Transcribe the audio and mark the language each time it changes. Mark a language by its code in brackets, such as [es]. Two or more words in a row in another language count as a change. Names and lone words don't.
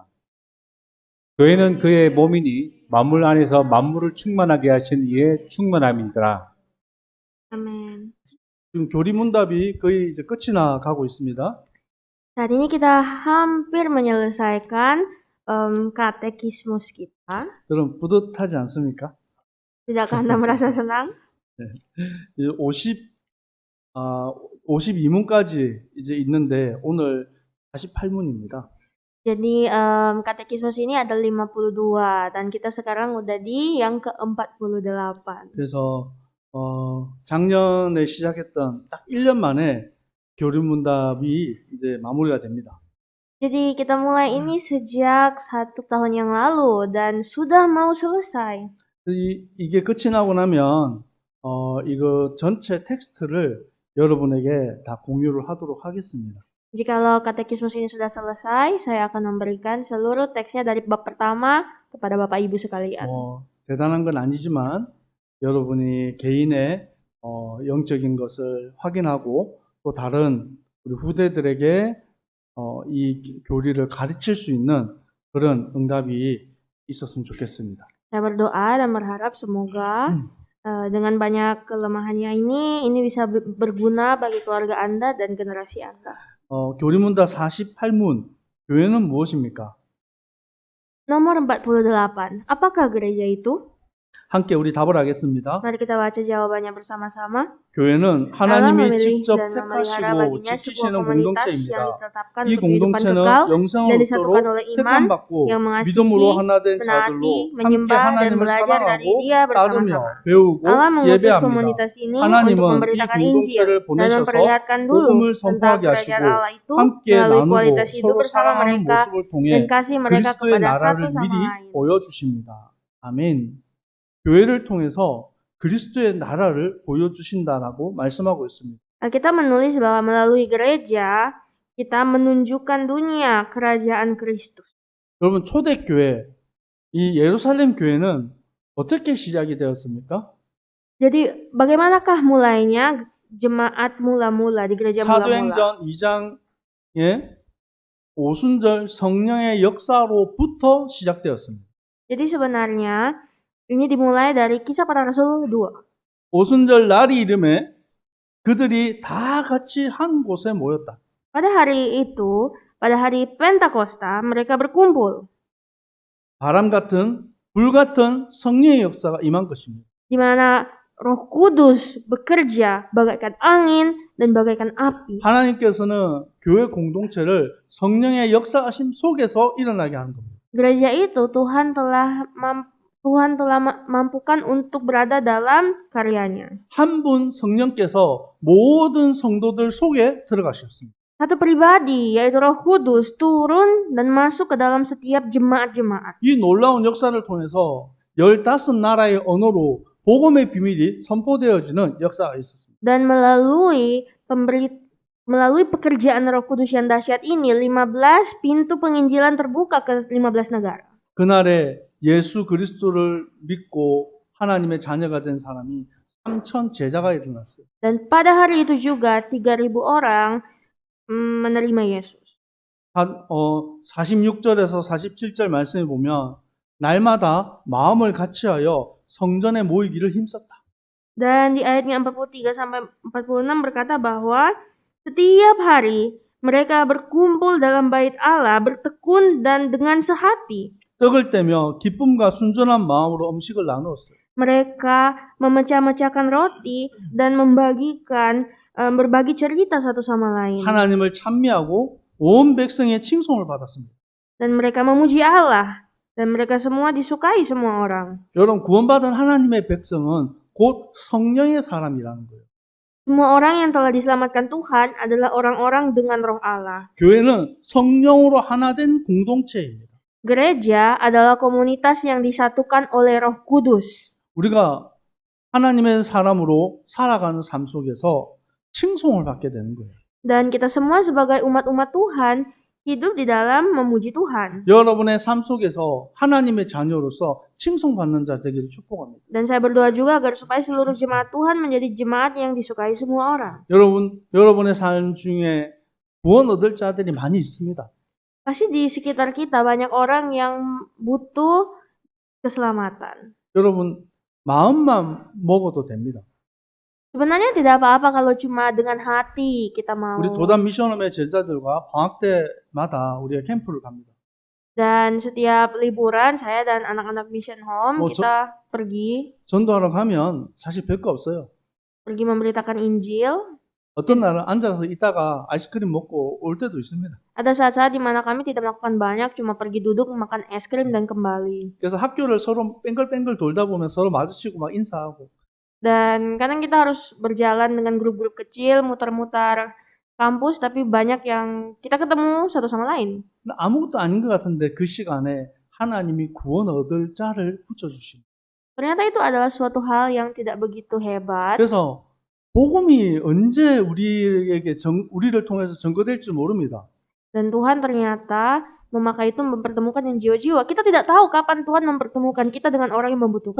[ko] 교회는 그의 몸이니 만물 안에서 만물을 충만하게 하신 이의 충만함이니라. Amin. 지금 교리문답이 거의 이제 끝이 나 가고 있습니다. [id] Saat ini kita hampir menyelesaikan katekismus kita. [ko] 여러분 뿌듯하지 않습니까? [id] Tidakkah Anda merasa senang? [ko] 52문까지 이제 있는데 오늘 48문입니다. [id] Jadi katekismus ini ada 52 dan kita sekarang udah di yang ke-48. [ko] 그래서 작년에 시작했던 딱 1년 만에 교리문답이 이제 마무리가 됩니다. [id] Jadi kita mulai ini sejak 1 tahun yang lalu dan sudah mau selesai. [ko] 이게 끝이 나고 나면 이거 전체 텍스트를 여러분에게 다 공유를 하도록 하겠습니다. [id] Jadi kalau katekismus ini sudah selesai, saya akan memberikan seluruh teksnya dari bab pertama kepada Bapak Ibu sekalian. [ko] 대단한 건 아니지만 여러분이 개인의 영적인 것을 확인하고 또 다른 우리 후대들에게 이 교리를 가르칠 수 있는 그런 응답이 있었으면 좋겠습니다. [id] Saya berdoa dan berharap semoga dengan banyak kelemahannya ini bisa berguna bagi keluarga Anda dan generasi Anda. [ko] 교리문답 48문, 교회는 무엇입니까? [id] Nomor 48. Apakah gereja itu? [ko] 함께 우리 답을 하겠습니다. [id] Mari kita baca jawabannya bersama-sama. [ko] 교회는 [id] Allah [ko] 하나님이 [id] memilih [ko] 직접 [id] dan memelihara [ko] 택하시고 [id] baginya sebuah [ko] 지키시는 [id] komunitas yang [ko] 공동체입니다. [id] ditetapkan [ko] 이 [id] untuk kehidupan [ko] 공동체는 [id] kekal dan [ko] 영생을 [id] disatukan [ko] 얻도록 [id] oleh iman [ko] 택함받고 [id] yang mengasihi, [ko] 믿음으로 하나 된 [id] menaati, [ko] 자들로 함께 [id] menyembah dan [ko] 하나님을 [id] belajar dari [ko] 사랑하고 [id] Dia [ko] 따르며 [id] bersama-sama. [ko] 배우고 [id] Allah mengutus [ko] 예배합니다. [id] komunitas ini untuk [ko] 하나님은 이 [id] memberitakan Injil [ko] 공동체를 [id] dan [ko] 보내셔서 [id] memperlihatkan dulu [ko] 복음을 [id] tentang [ko] 선포하게 [id] kerajaan [ko] 하시고 [id] Allah itu [ko] 함께 [id] melalui [ko] 나누고 [id] kualitas hidup [ko] 서로 [id] bersama [ko] 사랑하는 [id] mereka [ko] 모습을 [id] dan [ko] 통해 [id] kasih mereka [ko] 그리스도의 [id] kepada satu [ko] 나라를 [id] sama [ko] 미리 [id] lain. [ko] 보여주십니다. 아멘. 교회를 통해서 그리스도의 나라를 보여주신다라고 말씀하고 있습니다. [id] Alkitab menulis bahwa melalui gereja kita menunjukkan dunia kerajaan Kristus. [ko] 여러분 초대교회, 이 예루살렘 교회는 어떻게 시작이 되었습니까? [id] Jadi bagaimanakah mulainya jemaat mula-mula di gereja mula-mula? [ko] 사도행전 2장의 오순절 성령의 역사로부터 시작되었습니다. [id] Jadi sebenarnya ini dimulai dari Kisah Para Rasul 2. [ko] 오순절 날이 이름에 그들이 다 같이 한 곳에 모였다. [id] Pada hari itu, pada hari Pentakosta, mereka berkumpul. [ko] 바람 같은, 불 같은 성령의 역사가 임한 것입니다. [id] Di mana Roh Kudus bekerja bagaikan angin dan bagaikan api. [ko] 하나님께서는 교회 공동체를 성령의 역사하심 속에서 일어나게 하는 겁니다. [id] Gereja itu Tuhan telah mampukan untuk berada dalam karyanya. [ko] 한 분 성령께서 모든 성도들 속에 들어가셨습니다. [id] Satu pribadi, yaitu Roh Kudus, turun dan masuk ke dalam setiap jemaat-jemaat. [ko] 이 놀라운 역사를 통해서 15나라의 언어로 복음의 비밀이 선포되어지는 역사가 있었습니다. [id] Dan melalui pekerjaan Roh Kudus yang dahsyat ini, 15 pintu penginjilan terbuka ke 15 negara. [ko] 그날에 예수 그리스도를 믿고 하나님의 자녀가 된 사람이 3,000 제자가 일어났어요. [id] Dan pada hari itu juga 3.000 orang menerima Yesus. [ko] 46절에서 47절 말씀에 보면 날마다 마음을 같이하여 성전에 모이기를 힘썼다. [id] Dan di ayatnya 43 sampai 46 berkata bahwa Setiap hari mereka berkumpul dalam bait Allah, bertekun dan dengan sehati. [ko] 떡을 떼며 기쁨과 순전한 마음으로 음식을 나누었어요. [id] Mereka memecah-mecahkan roti dan berbagi cerita satu sama lain. [ko] 하나님을 찬미하고 온 백성의 칭송을 받았습니다. [id] Dan mereka memuji Allah. Dan mereka semua disukai semua orang. [ko] 여러분, 구원받은 하나님의 백성은 곧 성령의 사람이라는 거예요. [id] Semua orang yang telah diselamatkan Tuhan adalah orang-orang dengan roh Allah. [ko] 교회는 성령으로 하나 된 공동체입니다. [id] Gereja adalah komunitas yang disatukan oleh Roh Kudus. [ko] 우리가 하나님의 사람으로 살아가는 삶 속에서 칭송을 받게 되는 거예요. [id] Dan kita semua sebagai umat-umat Tuhan hidup di dalam memuji Tuhan. [ko] 여러분의 삶 속에서 하나님의 자녀로서 칭송받는 자 되기를 축복합니다. [id] Dan saya berdoa juga agar supaya seluruh jemaat Tuhan menjadi jemaat yang disukai semua orang. [ko] 여러분의 삶 중에 구원 얻을 자들이 많이 있습니다. [id] Pasti di sekitar kita banyak orang yang butuh keselamatan. [ko] 여러분, 마음만 먹어도 됩니다. [id] Sebenarnya tidak apa-apa kalau cuma dengan hati kita mau. [ko] 우리 도단 미션홈의 제자들과 방학 때마다 우리가 캠프를 갑니다. [id] Dan setiap liburan saya dan anak-anak [en] mission home Oh, [id] kita pergi [ko] 전도하러 가면 사실 별거 없어요. [id] memberitakan Injil. [ko] 어떤 날은 앉아서 있다가 아이스크림 먹고 올 때도 있습니다. [id] Ada saat-saat di mana kami tidak melakukan banyak, cuma pergi duduk makan es krim dan kembali. [ko] 그래서 학교를 서로 뺑글뺑글 돌다 보면 서로 마주치고 막 인사하고. [id] Dan kadang kita harus berjalan dengan grup-grup kecil, muter-muter kampus, tapi banyak yang kita ketemu satu sama lain. [ko] 아무것도 아닌 것 같은데 그 시간에 하나님이 구원 얻을 자를 붙여주십니다. [id] Ternyata itu adalah suatu hal yang tidak begitu hebat. [ko] 그래서 복음이 언제 우리를 통해서 증거될지 모릅니다. [id] Dan Tuhan ternyata memakai itu mempertemukan yang jiwa-jiwa. Kita tidak tahu kapan Tuhan mempertemukan kita dengan orang yang membutuhkan.